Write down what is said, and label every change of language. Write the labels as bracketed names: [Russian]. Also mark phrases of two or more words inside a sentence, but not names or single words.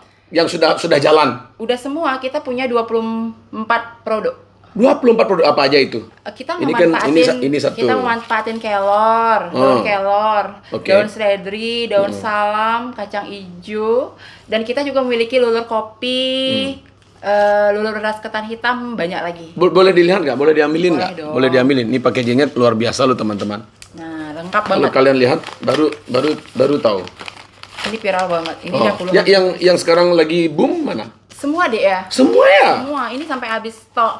[Indonesian] Yang sudah jalan? Udah semua, kita punya 24 produk. 24 produk apa aja itu? Kita memanfaatin kelor, daun kelor, daun seledri, daun salam, kacang hijau, dan kita juga memiliki lulur kopi, lulur beras ketan hitam, banyak lagi. Boleh dilihat nggak? Boleh diambilin nggak? Boleh diambilin. Ini packagingnya luar biasa loh teman-teman. Nah, lengkap banget. Kalau kalian lihat baru tahu. Ini viral banget. Ini yang sekarang lagi boom mana? Semua deh ya. Semua ya? Semua. Ini sampai habis stok.